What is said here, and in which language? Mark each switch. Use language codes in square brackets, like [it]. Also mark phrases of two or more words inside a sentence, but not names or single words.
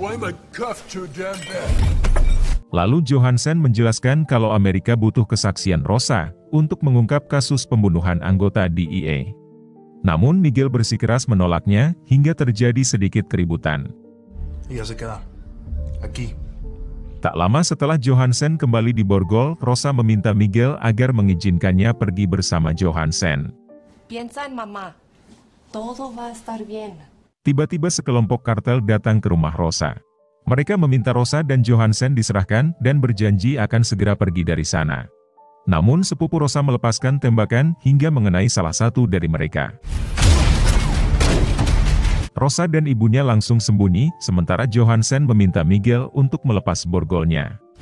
[id] Lalu Johansen menjelaskan kalau Amerika butuh kesaksian Rosa untuk mengungkap kasus pembunuhan anggota DEA. Namun Miguel bersikeras menolaknya hingga terjadi sedikit keributan. Tak lama setelah Johansen kembali di borgol, Rosa meminta Miguel agar mengizinkannya pergi bersama Johansen. [es] Piensa en mamá. Todo va a estar bien. [id] Tiba-tiba sekelompok kartel datang ke rumah Rosa. Mereka meminta Rosa dan Johansen diserahkan dan berjanji akan segera pergi dari sana. Namun sepupu Rosa melepaskan tembakan hingga mengenai salah satu dari mereka. Rosa dan ibunya langsung sembunyi, sementara Johansen meminta Miguel untuk melepas borgolnya.